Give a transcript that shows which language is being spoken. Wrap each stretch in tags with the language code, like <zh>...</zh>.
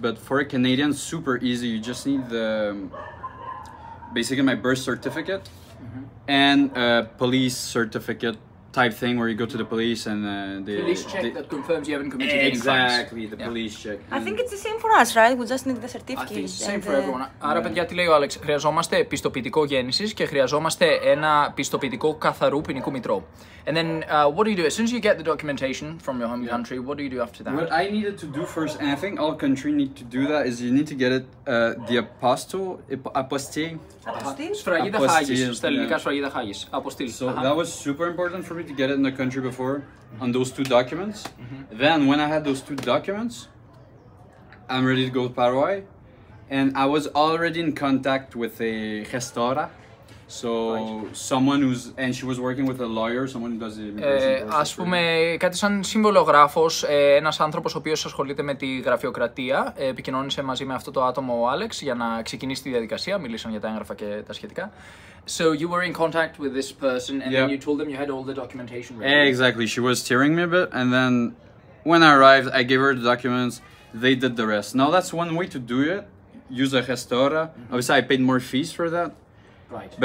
<en>But for a Canadian, super easy. You just need basically my birth certificate and a police certificate type thing where you go to the police and police check that confirms you haven't committed any crimes. Exactly, the police check. I think it's the same for us, right? We just need the certificate. I think it's the same for everyone.</en> <el>Άρα, παιδιά, τι λέει ο Άλεξ, χρειαζόμαστε πιστοποιητικό γέννησης και χρειαζόμαστε ένα πιστοποιητικό καθαρού ποινικού μητρώου.</el> <en>And then, what do you do? As soon as you get the documentation from your home country, what do you do after that? What I needed to do first, and I think all countries need to do that, is you need to get it, the apostille.</en> <el>Σφραγίδα Χάγης, στα ελληνικά σφραγίδα Χάγης. Αποστήλ.</el> <en>So that was super important for me to get it in the country before, on those two documents. Then when I had those two documents, I'm ready to go to Paraguay. And I was already in contact with a gestora. So someone and she was working with a lawyer, someone who does the immigration process.</en> <el>Ας πούμε κάτι σαν συμβολογράφος, ένας άνθρωπος ο οποίος ασχολείται με τη γραφειοκρατία, επικοινώνησε μαζί με αυτό το άτομο ο Άλεξ για να ξεκινήσει τη διαδικασία, μιλήσαν για τα έγγραφα και τα σχετικά.</el> <en>So you were in contact with this person and then you told them you had all the documentation ready. Exactly, she was steering me a bit and then when I arrived I gave her the documents, they did the rest. Now that's one way to do it, use a gestora. Obviously I paid more fees for that. Right.</en>